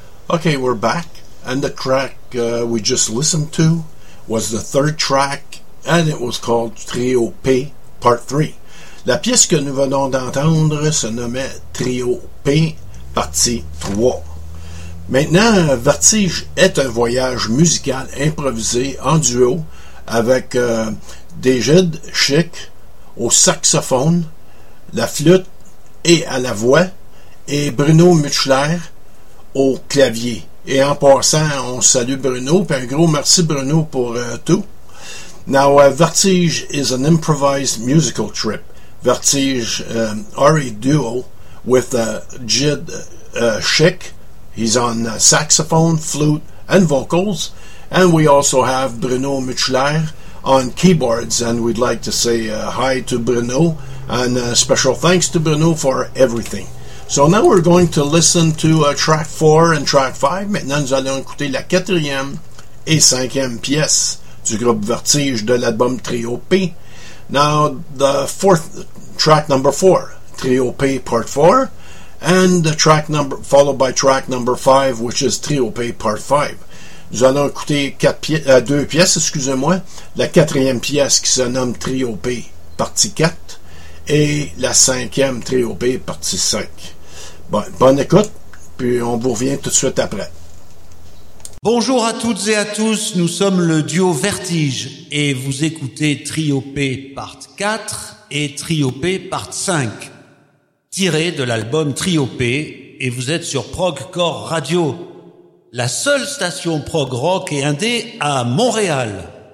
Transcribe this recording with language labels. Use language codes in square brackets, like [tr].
[en] Okay, we're back, and the track we just listened to was the third track, and it was called Trio P, Part 3. [fr] La pièce que nous venons d'entendre se nommait Trio P, Partie 3. Maintenant, Vertige est un voyage musical improvisé en duo avec Dejid Chic au saxophone, la flûte et à la voix, et Bruno Mutchler au clavier. Et en passant, on salue Bruno, puis un gros merci Bruno pour tout. [en] Now, Vertige is an improvised musical trip. Vertige are a duo with Jid Chic. He's on saxophone, flute, and vocals. And we also have Bruno Mutchler on keyboards, and we'd like to say hi to Bruno, and special thanks to Bruno for everything. So now we're going to listen to track 4 and track 5. [fr] Maintenant, nous allons écouter la quatrième et cinquième pièce du groupe Vertige de l'album Trio P. [en] Now, the fourth track number 4, Trio P Part 4, and the track number followed by track number 5, which is Trio P Part 5. [fr] Nous allons écouter deux pièces, excusez-moi, la quatrième pièce qui se nomme Trio P Partie 4, et la cinquième Trio B, partie 5. Bon, bonne écoute, puis on vous revient tout de suite après. Bonjour à toutes et à tous, nous sommes le duo Vertige, et vous écoutez Trio B, part 4, et Trio B, part 5, tiré de l'album Trio B, et vous êtes sur Progcore Radio, la seule station prog rock et indé à Montréal.